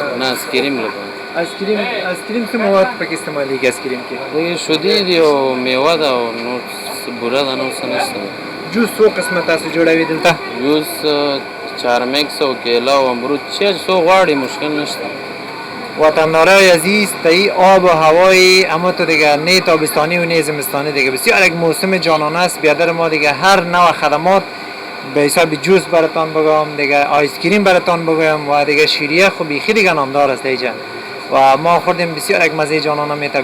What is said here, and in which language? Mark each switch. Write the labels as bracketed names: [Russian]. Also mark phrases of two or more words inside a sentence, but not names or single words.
[Pashto] نه اسکریم لپاره اسکریم څه مواد پکې استعمالېږي اسکریم کې شودې دی او میوه ده او نور بوره ده نور څه نشته جوس څو قسمه تاسو جوړوي دلته جوس چارمکس او کیلا او امرود چه څو غواړي مشکل نشته [Persian] وطندارای عزیز تایی آب و هوای اما تو دیگه نه تابستانی و نه زمستانی دیگه بسیار یک موسم جانانه است. بیادر ما دیگه هر نوع خدمات به حساب جوس براتان بگم دیگه آیس کریم براتان بگم و دیگه شیریه خو بیخی دیگه نامدار است دیگه و ما خوردیم بسیار یک مزه جانانه میته.